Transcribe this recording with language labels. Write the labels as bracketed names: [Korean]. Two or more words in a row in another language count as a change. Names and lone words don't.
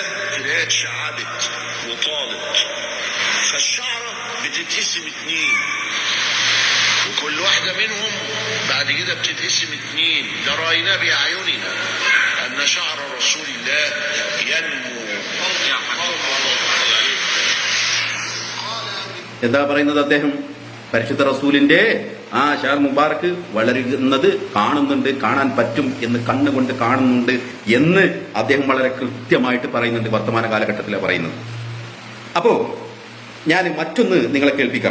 [Arabic] تلاقيها اتشعبت وطالت، فالشعرة بتتقسم 2 وكل واحدة منهم بعد كده بتتقسم 2. ده رأينا بأعيننا أن شعر رسول الله ينمو. [Malayalam] എന്താ പറയുന്നത് അദ്ദേഹം? പരിശുദ്ധ റസൂലിന്റെ ആ [Arabic] شعر مبارك [Malayalam] വളരുന്നത് കാണുന്നുണ്ട്, കാണാൻ പറ്റും എന്ന് കണ്ണുകൊണ്ട് കാണുന്നുണ്ട് എന്ന് അദ്ദേഹം വളരെ കൃത്യമായിട്ട് പറയുന്നുണ്ട്. വർത്തമാന കാലഘട്ടത്തിലാണ് പറയുന്നത്. അപ്പോ ഞാൻ മറ്റൊന്ന് നിങ്ങളെ കേൾപ്പിക്കാം.